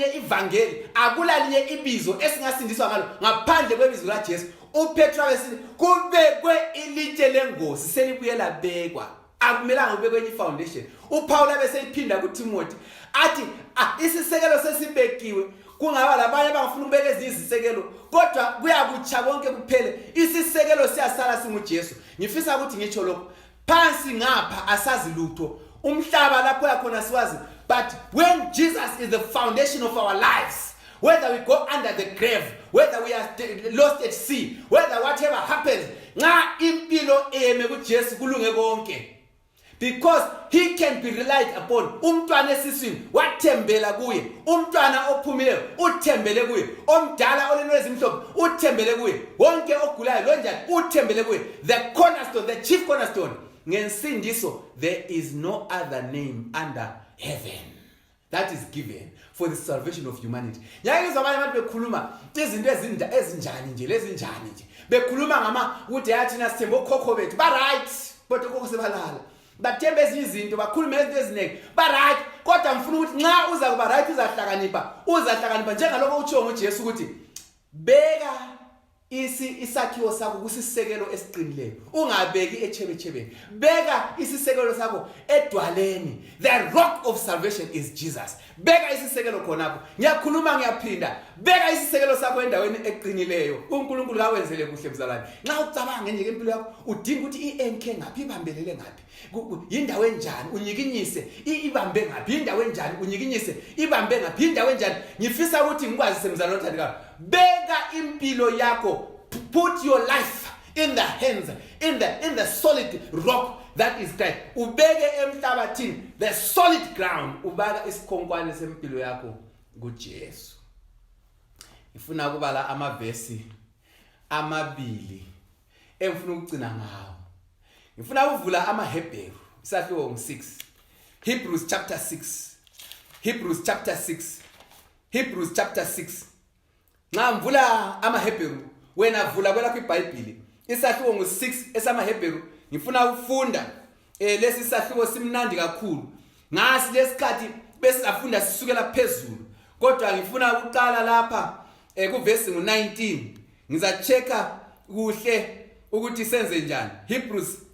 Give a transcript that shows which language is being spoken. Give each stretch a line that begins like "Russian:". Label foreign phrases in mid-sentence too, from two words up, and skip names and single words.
North Ndebele: ivangeli akula linye ibizo esingasindiswa ngalo ngaphandle kwebizo laJesu uPetro wesithi kubekwe ilitshe lengosi selibuyela bekwa akumelanga ubekwe enye foundation uPaul abeseyiphinda kuTimothy athi isisekelo sesibekiwe kungaba labanye abangafuna ukubeka ezisekelo kodwa kuyakutsha konke kuphele isisekelo siyasala singuJesu ngifisa ukuthi ngitsho lokho phansi ngapha asazi lutho umhlaba lapho yakhona siwazi
English: but when Jesus is the foundation of our lives whether we go under the grave whether we are lost at sea whether whatever happens
North Ndebele: nxa impilo eme kuJesu kulunge konke
English: because he can be relied upon
North Ndebele: umntwana esiswini wathembela kuye umntwana ophumileyo uthembele kuye omdala olenwezi mhlophe uthembele kuye wonke ogulayo lonjani uthembele kuye
English: the cornerstone the chief cornerstone
North Ndebele: ngensindiso
English: there is no other name under heaven that is given for the salvation of humanity
North Ndebele: ngiyakuzwa abanye abantu bekhuluma izinto ezinjani nje lezinjani nje bekhuluma ngama ukuthi yathina sithemba okhokho bethu ba right kodwa okhokho sebalala bathemba izinto bakhuluma izinto eziningi ba right kodwa ngifuna ukuthi nxa uza kuba right uzahlakanipha njengalokho utsho ngoJesu ukuthi beka isakhiwo sakho kusisekelo esiqinileyo ungabeki echebechebeni beka isisekelo sakho edwaleni
English: the rock of salvation is Jesus
North Ndebele: beka isisekelo khonapho ngiyakhuluma ngiyaphinda beka isisekelo sakho endaweni eqinileyo uNkulunkulu kawenzele kuhle mzalwane nxa ucabanga nje impilo yakho udinga ukuthi iNK ngaphi ibambelele ngaphi indawo enjani unyikinyise ibambe ngaphi indawo enjani unyikinyise ibambe ngaphi indawo enjani ngifisa ukuthi ngikwazi semzalwane othandekayo beka impilo yakho
English: put your life in the hands in the solid rock that is Christ
North Ndebele: ubeke emhlabathini
English: the solid ground
North Ndebele: ubaka isikhonkwane sempilo yakho kuJesu ngifuna ukubala amavesi amabili engifuna ukugcina ngawo ngifuna ukuvula amaHebheru isahluko ngo6
English: Hebrews chapter
North Ndebele: 6 nxa mvula amaHebheru wena vula kwelakho iBhayibheli isahluko ngo6 esamaHebheru ngifuna ukufunda lesi sahluko simnandi kakhulu ngasi lesikhathi besizafunda sisukela phezulu kodwa ngifuna ukuqala lapha kuvesi ngo19 ngizachecka kuhle ukuthi senze njani Hebrews